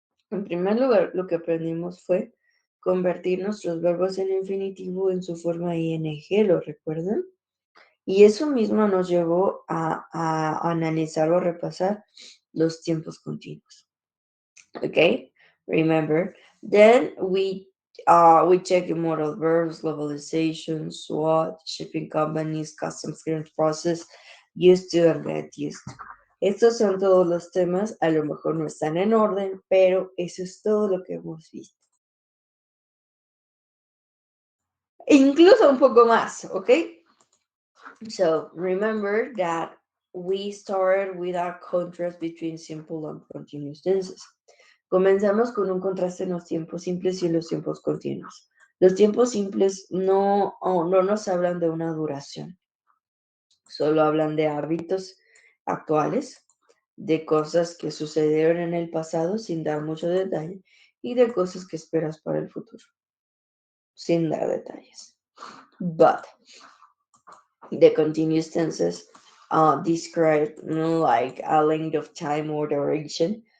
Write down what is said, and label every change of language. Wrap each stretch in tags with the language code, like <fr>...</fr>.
<es>En primer lugar, lo que aprendimos fue convertir nuestros verbos en infinitivo en su forma ing, ¿lo recuerdan? Y eso mismo nos llevó a analizar o repasar los tiempos continuos.</es> <en>Okay, remember. Then we check the modal verbs, globalization, SWOT, shipping companies, customs clearance process, used to and get used to.</en> <es>Estos son todos los temas, a lo mejor no están en orden, pero eso es todo lo que hemos visto. E incluso un poco más, ¿ok?</es> <en>So remember that we started with our contrast between simple and continuous tenses.</en> <es>Comenzamos con un contraste en los tiempos simples y en los tiempos continuos. Los tiempos simples no nos hablan de una duración, solo hablan de hábitos actuales, de cosas que sucedieron en el pasado sin dar mucho detalle y de cosas que esperas para el futuro, sin dar detalles.</es> <en>But the continuous tenses describe like a length of time or duration.</en>